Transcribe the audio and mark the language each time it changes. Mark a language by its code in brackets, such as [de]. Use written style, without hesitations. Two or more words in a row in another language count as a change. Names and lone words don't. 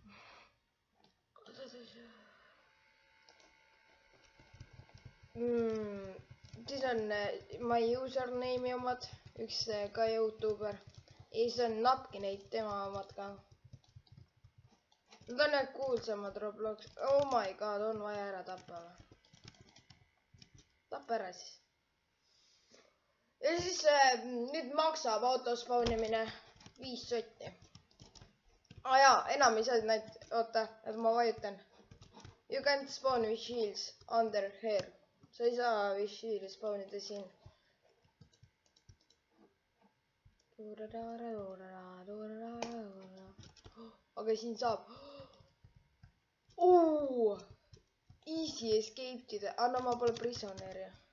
[et] Siis on [en] my username'i [et] omad. Üks ka YouTuber. Ja siis on Napkineid tema omad ka. Need on need kuulsamad Roblox. [en] Oh my god, [et] on vaja ära tappa. Tappa ära siis. Ja siis nüüd maksab autospawnimine 5 sotti. Jaa, enam ei saa näid. Oota, et ma vajutan. [en] You can't spawn with shields under here. [et] Sa ei saa [en] with shieldi [et] spawnida siin. Aga siin saab. [en] Easy escape tida. [et] No ma pole prisoneri.